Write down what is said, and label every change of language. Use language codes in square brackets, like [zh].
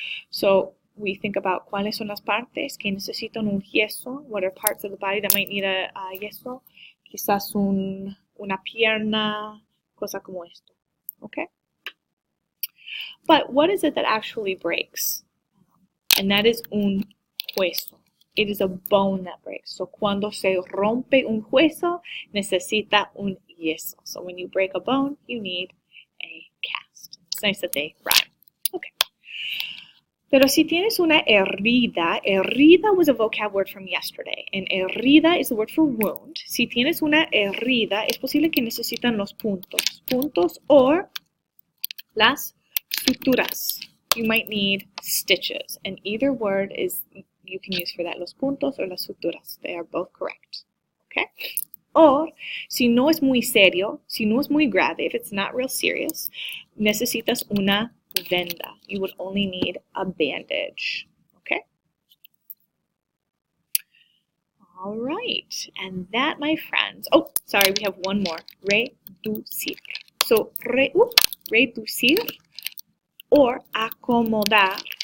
[en] So we think about [es] cuáles son las partes que necesitan un yeso. [en] What are parts of the body that might need a yeso? [es] Quizás una pierna, cosa como esto. [en] Okay? But what is it that actually breaks? And that is un hueso. it is a bone that breaks. [es] So cuando se rompe un hueso, necesita un yeso. [en] So when you break a bone, you need a cast. It's nice that they rhyme. Okay. [es] Pero si tienes una herida, [en] herida was a vocab word from yesterday, and herida is the word for wound. [es] Si tienes una herida, es posible que necesitan los puntos or las suturas. [en] You might need stitches, and either word is you can use for that, los puntos or las suturas. They are both correct, okay? [es] Or, si no es muy serio, si no es muy grave, [en] if it's not real serious, [es] necesitas una venda. [en] You would only need a bandage, okay? All right, and that, my friends, oh, sorry, we have one more, reducir. So, reducir or acomodar.